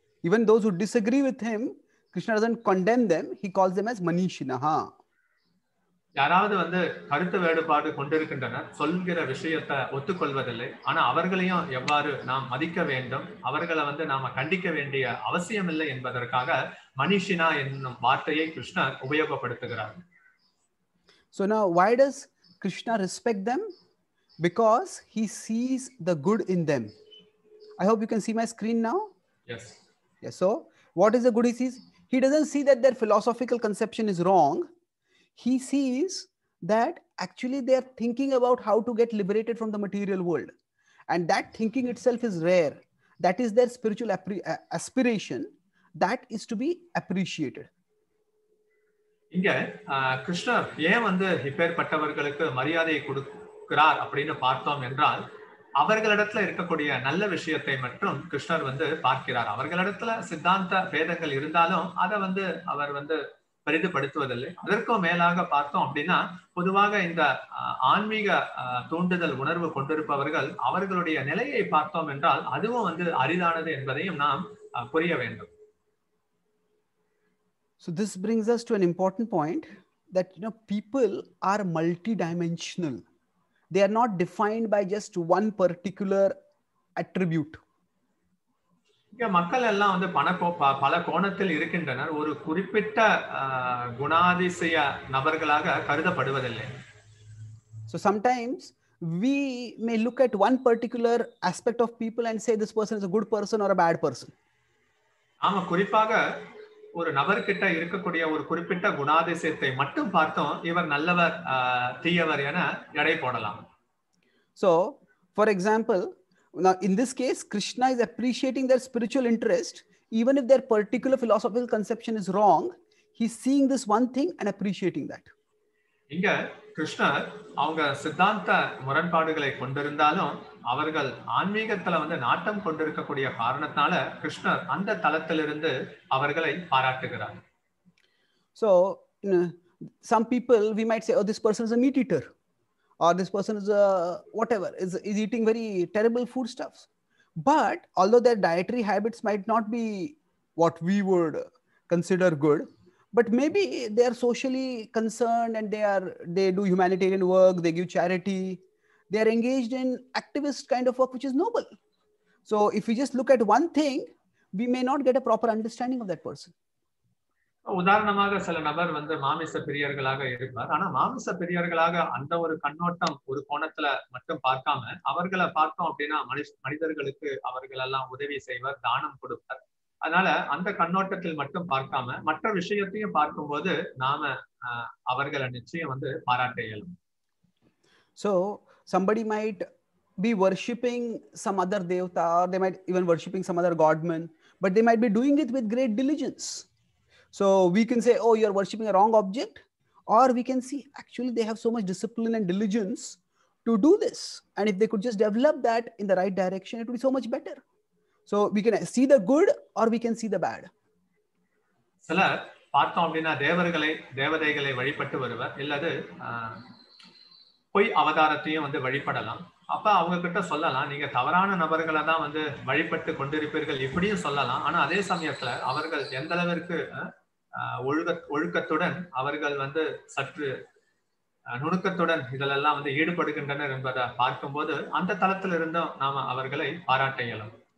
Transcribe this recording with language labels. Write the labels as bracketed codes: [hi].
[en] Even those who disagree with him, Krishna doesn't condemn them, he calls them as Manishinaha. [ta] யாராவது வந்து கருத்து வேறுபாடு கொண்டிருக்கின்றனர், சொல்கிற விஷயத்தை ஒத்துக்கொள்வதில்லை, ஆனா அவர்களையும் எவ்வாறு நாம் மதிக்க வேண்டும், அவர்களை வந்து நாம கண்டிக்க வேண்டிய அவசியம் இல்லை என்பதற்காக மனிஷினா என்னும் வார்த்தையை கிருஷ்ணர் உபயோகப்படுத்துகிறார். [en] So now why does Krishna respect them? Because he sees the good in them. I hope you can see my screen now. Yes. Yes. So what is the good he sees? He doesn't see that their philosophical conception is wrong. He sees that actually they are thinking about how to get liberated from the material world. And that thinking itself is rare. That is their spiritual aspiration. That is to be appreciated. [ta] இங்க கிருஷ்ணர் ஏன் வந்து இப்பேற்பட்டவர்களுக்கு மரியாதையை கொடுக்கிறார் அப்படின்னு பார்த்தோம் என்றால், அவர்களிடத்துல இருக்கக்கூடிய நல்ல விஷயத்தை மட்டும் கிருஷ்ணர் வந்து பார்க்கிறார். அவர்களிடத்துல சித்தாந்த பேதங்கள் இருந்தாலும் அதை வந்து அவர் வந்து பெரிதுபடுத்துவதில்லை. அதற்கும் மேலாக பார்த்தோம் அப்படின்னா, பொதுவாக இந்த ஆன்மீக தூண்டுதல் உணர்வு கொண்டிருப்பவர்கள் அவர்களுடைய நிலையை பார்த்தோம் என்றால் அதுவும் வந்து அரிதானது என்பதையும் நாம் புரிய வேண்டும். [en] So this brings us to an important point that people are multidimensional. They are not defined by just one particular attribute. [ta] மக்கள் எல்லாம் வந்து பல கோணத்தில் இருக்கின்றனர், ஒரு குறிப்பிட்ட குணாதிசய நபர்களாக கருதப்படுவதில்லை. [en] So sometimes we may look at one particular aspect of people and say this person is a good person or a bad person. [ta] ஆமா, குறிப்பாக ஒரு நபர்கிட்ட இருக்கக்கூடிய ஒரு குறிப்பிட்ட குணாதிசயத்தை மட்டும் பார்த்தோம் இவர் நல்லவர் தீயவர் என எடை போடலாம். [en] So for example, now in this case Krishna is appreciating their spiritual interest even if their particular philosophical conception is wrong. He's seeing this one thing and appreciating that. [ta] இங்க கிருஷ்ணர் அவங்க சித்தாந்த முரண்பாடுகளை கொண்டிருந்தாலும் அவர்கள் ஆன்மீகத்துல வந்து நாட்டம் கொண்டிருக்கக்கூடிய காரணத்தால கிருஷ்ணர் அந்த தளத்திலிருந்து அவர்களை பாராட்டுகிறார். [en] So some people we might say, oh, this person is a meat eater, or this person is a whatever, is eating very terrible foodstuffs. But although their dietary habits might not be what we would consider good, but maybe they are socially concerned and they do humanitarian work, they give charity, they are engaged in activist kind of work, which is noble. So if we just look at one thing, we may not get a proper understanding of that person. [ta] உதாரணமாக சில நபர் வந்து மாமிச பிரியர்களாக இருப்பார், ஆனா மாமிச பிரியர்களாக அந்த ஒரு கண்ணோட்டம் ஒரு கோணத்துல மட்டும் பார்க்காம அவர்களை பார்த்தோம் அப்படின்னா மனிதர்களுக்கு அவர்கள் எல்லாம் உதவி செய்வர், தானம் கொடுப்பார். அதனால அந்த கண்ணோட்டத்தில் மட்டும் பார்க்காம மற்ற விஷயத்தையும் பார்க்கும்போது நாம அவர்களை நிச்சயம் வந்து பாராட்ட இயலும். [en] So somebody might be worshipping some other devata, or they might even worshipping some other godman, but they might be doing it with great diligence. So we can say, oh, you're worshipping a wrong object, or we can see actually they have so much discipline and diligence to do this, and if they could just develop that in the right direction, it would be so much better. So we can see the good or we can see the bad. [ta] சிலர் பார்த்தோம் அப்படின்னா தேவதைகளை வழிபட்டு வருவர், இல்லது பொய் அவதாரத்தையும் வந்து வழிபடலாம். அப்ப அவங்க கிட்ட சொல்லலாம், நீங்க தவறான நபர்களை தான் வந்து வழிபட்டு கொண்டிருப்பீர்கள் இப்படியும் சொல்லலாம். ஆனா அதே சமயத்துல அவர்கள் எந்த அளவிற்கு ஒழுக்கத்துடன் அவர்கள் வந்து சற்று நுணுக்கத்துடன் இதிலெல்லாம் வந்து ஈடுபடுகின்றனர் என்பதை பார்க்கும்போது அந்த தளத்தில் இருந்தும் நாம அவர்களை பாராட்ட இயலும்.